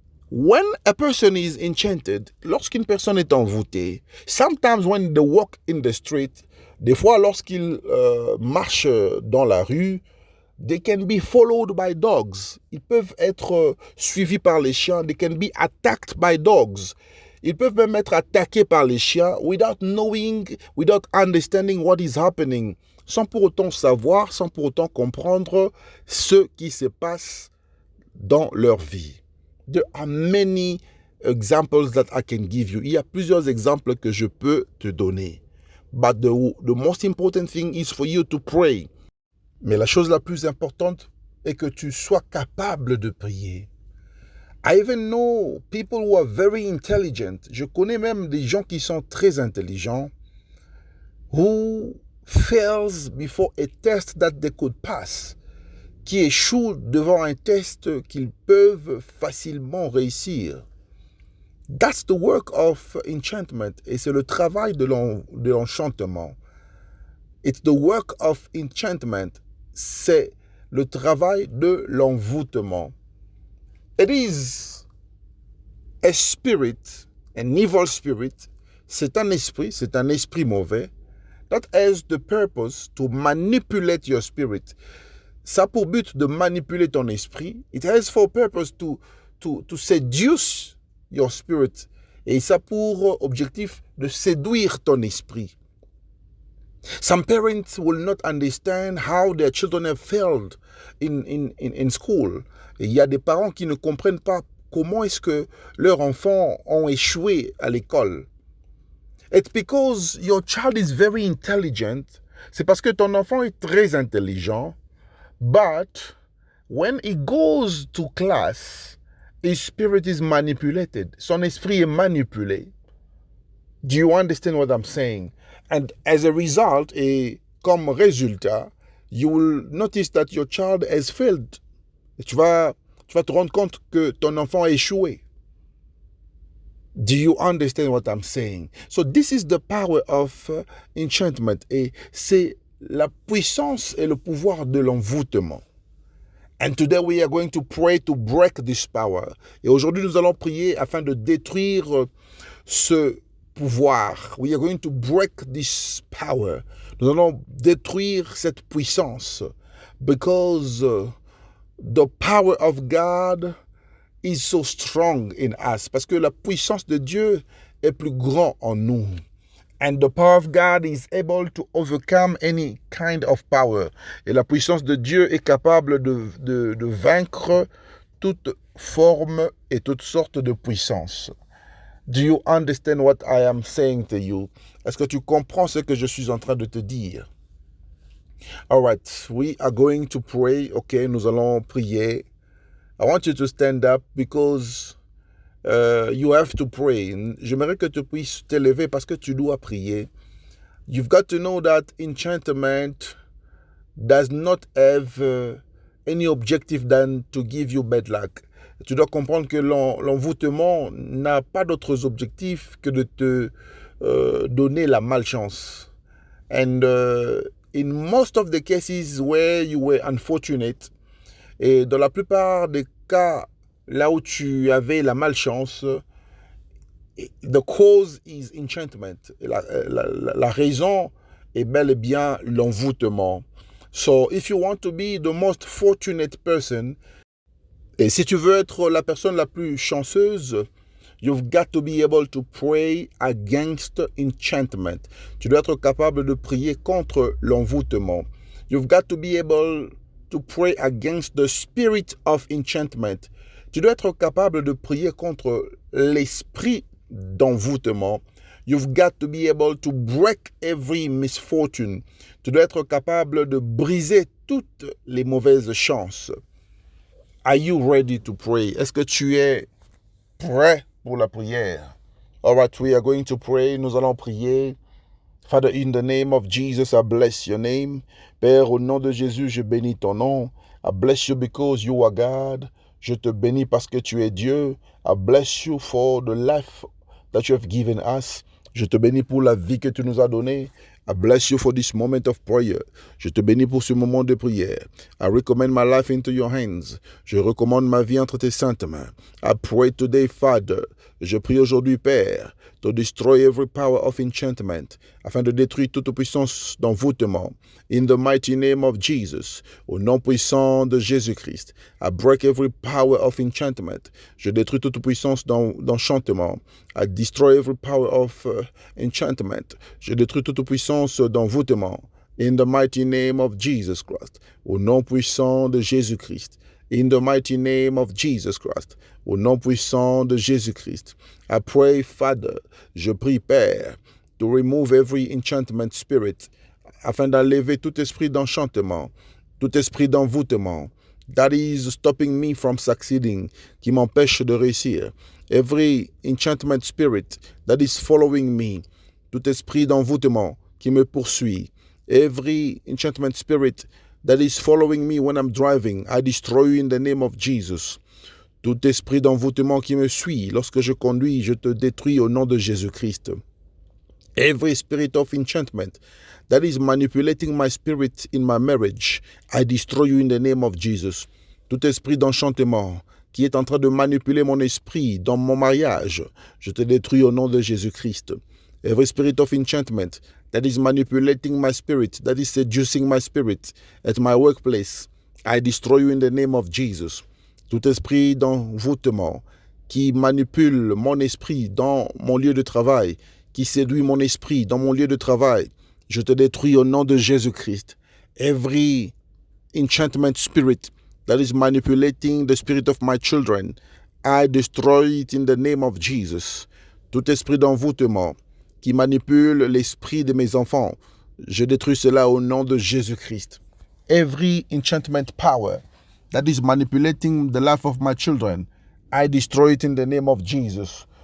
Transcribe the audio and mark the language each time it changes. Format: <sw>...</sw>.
<en>When a person is enchanted,</en> <fr>lorsqu'une personne est envoûtée,</fr> <en>sometimes when they walk in the street,</en> <fr>des fois lorsqu'ils marchent dans la rue,</fr> <en>they can be followed by dogs.</en> <fr>Ils peuvent être suivis par les chiens.</fr> <en>They can be attacked by dogs.</en> <fr>Ils peuvent même être attaqués par les chiens</fr> <en>without knowing, without understanding what is happening,</en> <fr>sans pour autant savoir, sans pour autant comprendre ce qui se passe dans leur vie.</fr> <en>There are many examples that I can give you.</en> <fr>Il y a plusieurs exemples que je peux te donner.</fr> <en>But the most important thing is for you to pray.</en> <fr>Mais la chose la plus importante est que tu sois capable de prier.</fr> <en>I even know people who are very intelligent.</en> <fr>Je connais même des gens qui sont très intelligents</fr> <en>who fails before a test that they could pass,</en> <fr>qui échouent devant un test qu'ils peuvent facilement réussir.</fr> <en>That's the work of enchantment.</en> <fr>Et c'est le travail de l'enchantement.</fr> <en>It's the work of enchantment.</en> <fr>C'est le travail de l'envoûtement.</fr> <en>It is a spirit, an evil spirit.</en> <fr>C'est un esprit mauvais</fr> <en>that has the purpose to manipulate your spirit.</en> <fr>Ça a pour but de manipuler ton esprit.</fr> <en>It has for purpose to seduce your spirit.</en> <fr>Et ça a pour objectif de séduire ton esprit.</fr> <en>Some parents will not understand how their children have failed in school.</en> <fr>Et il y a des parents qui ne comprennent pas comment est-ce que leurs enfants ont échoué à l'école.</fr> <en>It's because your child is very intelligent.</en> <fr>C'est parce que ton enfant est très intelligent.</fr> <en>But when he goes to class, his spirit is manipulated.</en> <fr>Son esprit est manipulé.</fr> <en>Do you understand what I'm saying? And as a result,</en> <fr>et comme résultat,</fr> <en>you will notice that your child has failed.</en> <fr>Et tu vas te rendre compte que ton enfant a échoué.</fr> <en>Do you understand what I'm saying? So this is the power of enchantment.</en> <fr>Et c'est la puissance et le pouvoir de l'envoûtement.</fr> <en>And today we are going to pray to break this power.</en> <fr>Et aujourd'hui, nous allons prier afin de détruire ce pouvoir.</fr> <en>We are going to break this power.</en> <fr>Nous allons détruire cette puissance.</fr> <en>Because the power of God is so strong in us.</en> <fr>Parce que la puissance de Dieu est plus grande en nous.</fr> <en>And the power of God is able to overcome any kind of power.</en> <fr>Et la puissance de Dieu est capable de vaincre toute forme et toutes sortes de puissance.</fr> <en>Do you understand what I am saying to you?</en> <fr>Est-ce que tu comprends ce que je suis en train de te dire?</fr> <en>All right, we are going to pray.</en> <fr>Ok, nous allons prier.</fr> <en>I want you to stand up because you have to pray.</en> <fr>J'aimerais que tu puisses te lever parce que tu dois prier.</fr> <en>You've got to know that enchantment does not have any objective than to give you bad luck.</en> <fr>Tu dois comprendre que l'envoûtement n'a pas d'autres objectifs que de te donner la malchance.</fr> <en>And in most of the cases where you were unfortunate,</en> <fr>et dans la plupart des cas là où tu avais la malchance,</fr> <en>the cause is enchantment.</en> <fr>La raison est bel et bien l'envoûtement.</fr> <en>So if you want to be the most fortunate person,</en> <fr>et si tu veux être la personne la plus chanceuse,</fr> <en>you've got to be able to pray against enchantment.</en> <fr>Tu dois être capable de prier contre l'envoûtement.</fr> <en>You've got to be able to pray against the spirit of enchantment.</en> <fr>Tu dois être capable de prier contre l'esprit d'envoûtement.</fr> <en>You've got to be able to break every misfortune.</en> <fr>Tu dois être capable de briser toutes les mauvaises chances.</fr> <en>Are you ready to pray?</en> <fr>Est-ce que tu es prêt pour la prière?</fr> <en>All right, we are going to pray.</en> <fr>Nous allons prier.</fr> <en>Father, in the name of Jesus, I bless your name.</en> <fr>Père, au nom de Jésus, je bénis ton nom.</fr> <en>I bless you because you are God.</en> <fr>Je te bénis parce que tu es Dieu.</fr> <en>I bless you for the life that you have given us.</en> <fr>Je te bénis pour la vie que tu nous as donnée.</fr> <en>I bless you for this moment of prayer.</en> <fr>Je te bénis pour ce moment de prière.</fr> <en>I recommend my life into your hands.</en> <fr>Je recommande ma vie entre tes saintes mains.</fr> <en>I pray today, Father.</en> <fr>Je prie aujourd'hui, Père,</fr> <en>to destroy every power of enchantment,</en> <fr>afin de détruire toute puissance d'envoûtement.</fr> <en>In the mighty name of Jesus,</en> <fr>au nom puissant de Jésus-Christ,</fr> <en>I break every power of enchantment.</en> <fr>Je détruis toute puissance d'enchantement.</fr> <en>I destroy every power of enchantment.</en> <fr>Je détruis toute puissance d'envoûtement.</fr> <en>In the mighty name of Jesus Christ,</en> <fr>au nom puissant de Jésus-Christ.</fr> <en>In the mighty name of Jesus Christ,</en> <fr>au nom puissant de Jésus-Christ.</fr> <en>I pray, Father,</en> <fr>je prie, Père,</fr> <en>to remove every enchantment spirit,</en> <fr>afin d'enlever tout esprit d'enchantement, tout esprit d'envoûtement,</fr> <en>that is stopping me from succeeding,</en> <fr>qui m'empêche de réussir.</fr> <en>Every enchantment spirit that is following me,</en> <fr>tout esprit d'envoûtement qui me poursuit.</fr> <en>Every enchantment spirit that is following me when I'm driving, I destroy you in the name of Jesus.</en> <fr>Tout esprit d'envoûtement qui me suit lorsque je conduis, je te détruis au nom de Jésus-Christ.</fr> <en>Every spirit of enchantment that is manipulating my spirit in my marriage, I destroy you in the name of Jesus.</en> <fr>Tout esprit d'enchantement qui est en train de manipuler mon esprit dans mon mariage, je te détruis au nom de Jésus-Christ.</fr> <en>Every spirit of enchantment that is manipulating my spirit, that is seducing my spirit at my workplace, I destroy you in the name of Jesus.</en> <fr>Tout esprit d'envoûtement qui manipule mon esprit dans mon lieu de travail, qui séduit mon esprit dans mon lieu de travail, je te détruis au nom de Jésus-Christ.</fr> <en>Every enchantment spirit that is manipulating the spirit of my children, I destroy it in the name of Jesus.</en> <fr>Tout esprit d'envoûtement qui manipule l'esprit de mes enfants, je détruis cela au nom de Jésus-Christ.</fr> <en>Every enchantment power that is manipulating the life of my children, I destroy it in the name of Jesus.</en>